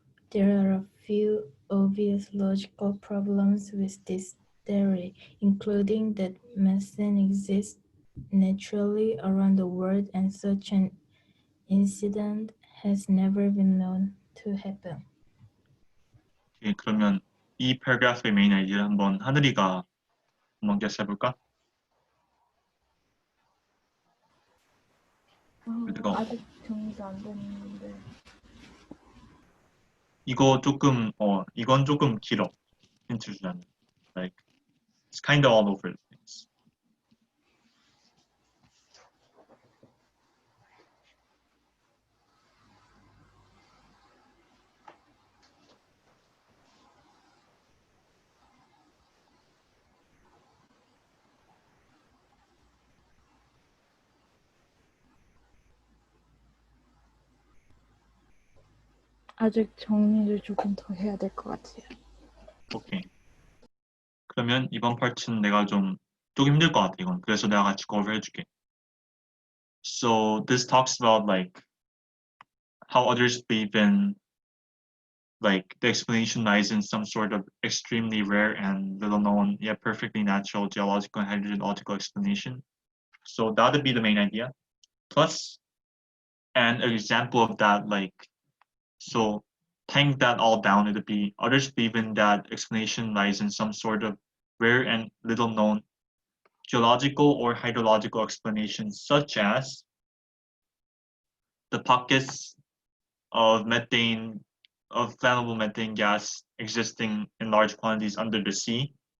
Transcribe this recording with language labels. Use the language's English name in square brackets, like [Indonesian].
[English] There are a few obvious logical problems with this theory, including that methane exists naturally around the world and such an incident has never been known to happen. [Korean] 예, 그러면 이 paragraph의 메인 아이디어 한번 하늘이가 한번 guess 해볼까? 아직 정리가 안 됐는데. 이건 조금 길어. 힌트 주자면. [English] Like, it's kind of all over the place. [Korean] 아직 정리를 조금 더 해야 될 것 같아요. 오케이. 그러면 이번 파트는 내가 좀 힘들 것 같아 이건. 그래서 내가 같이 cover 해줄게. [English] So this talks about like how others believe in like the explanation lies in some sort of extremely rare and little known yet perfectly natural geological and hydrological explanation. So that would be the main idea. Plus, and an example of that, like, so tying that all down, it would be others believe in that explanation lies in some sort of rare and little known geological or hydrological explanations, such as the pockets of methane, of flammable methane gas existing in large quantities under the sea.